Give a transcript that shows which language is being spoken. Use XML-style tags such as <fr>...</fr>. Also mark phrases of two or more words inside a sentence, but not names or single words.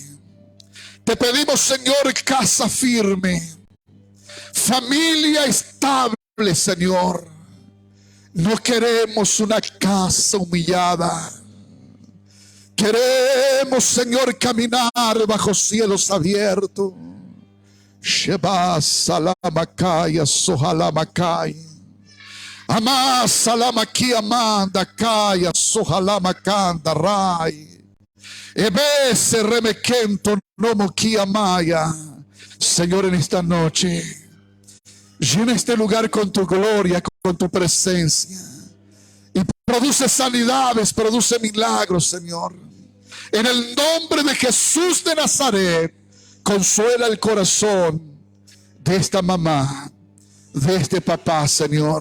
<es>Te pedimos, Señor, casa firme. Familia estable, Señor. No queremos una casa humillada. Queremos, Señor, caminar bajo cielos abiertos. Sheba salamakaya sohalamakaya. Ama salamaki amanda kaya sohalamakanda rai. Ebese remekento nomoki amaya. Señor, en esta noche llena este lugar con tu gloria, con tu presencia. Y produce sanidades, produce milagros, Señor. En el nombre de Jesús de Nazaret, consuela el corazón de esta mamá, de este papá, Señor.</es>